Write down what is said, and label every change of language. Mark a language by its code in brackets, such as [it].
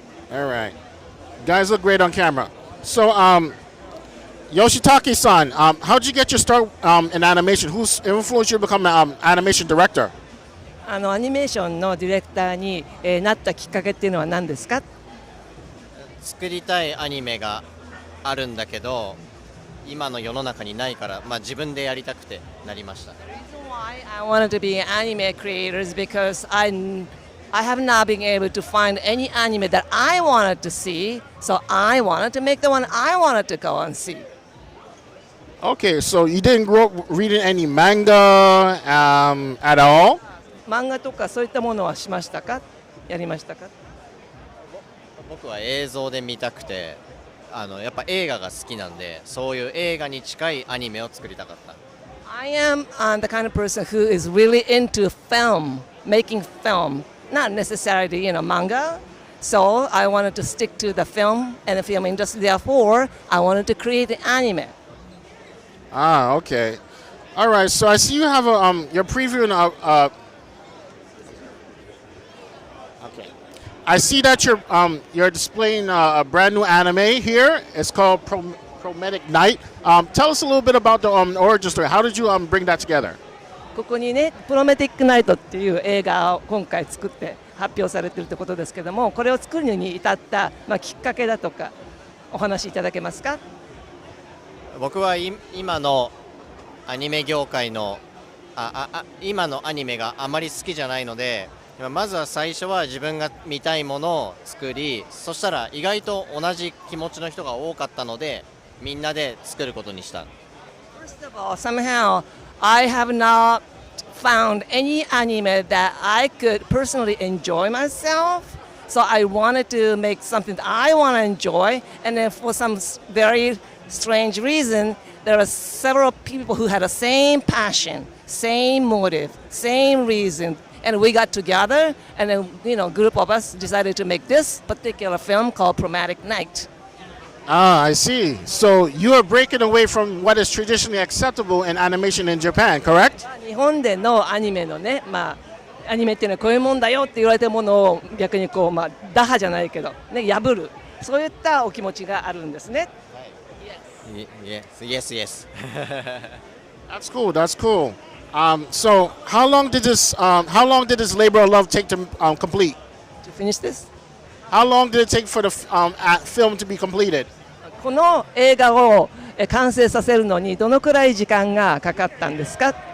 [en] All right. Guys look great on camera. So, Yoshitake-san, how'd you get your start in animation? Who's influenced you to become an animation director? [ja] アニメーションのディレクターに、なったきっかけっていうのは何ですか？作りたいアニメがあるんだけど、今の世の中にないから、自分でやりたくてなりました。 [en] The reason why I wanted to be an anime creator is because I have not been able to find any anime that I wanted to see, so I wanted to make the one I wanted to go and see. Okay, so you didn't grow up reading any manga at all? [ja] 漫画とかそういったものはしましたか？やりましたか？僕は映像で見たくて、やっぱ映画が好きなんで、そういう映画に近いアニメを作りたかった。 [en] I am the kind of person who is really into film, making film, not necessarily manga. So I wanted to stick to the film and the film industry. Therefore, I wanted to create the anime. Ah, okay. All right. So I see you have your preview in okay. I see that you're displaying a brand new anime here. It's called Prometic Night. Tell us a little bit about the origin story. How did you bring that together? [ja] ここにね、プロメティックナイトっていう映画を今回作って発表されているということですけども、これを作るに至った、きっかけだとかお話しいただけますか？僕は今のアニメ業界の今のアニメがあまり好きじゃないので、まずは最初は自分が見たいものを作り、そしたら意外と同じ気持ちの人が多かったので、みんなで作ることにした。 [en] First of all, somehow I have not found any anime that I could personally enjoy myself. So I wanted to make something that I want to enjoy, and then for some very strange reason, there are several people who had the same passion, same motive, same reason, and we got together, and then group of us decided to make this particular film called Prometic Night. Ah, I see. So you are breaking away from what is traditionally acceptable in animation in Japan, correct? [ja] 日本でのアニメのね、アニメっていうのはこういうもんだよって言われてるものを逆に打破じゃないけどね、破る、そういったお気持ちがあるんですね。 [en] Yes. That's cool. So how long did this labor of love take to complete? To finish this? How long did it take for the film to be completed? [ja] この映画を完成させるのにどのくらい時間がかかったんですか？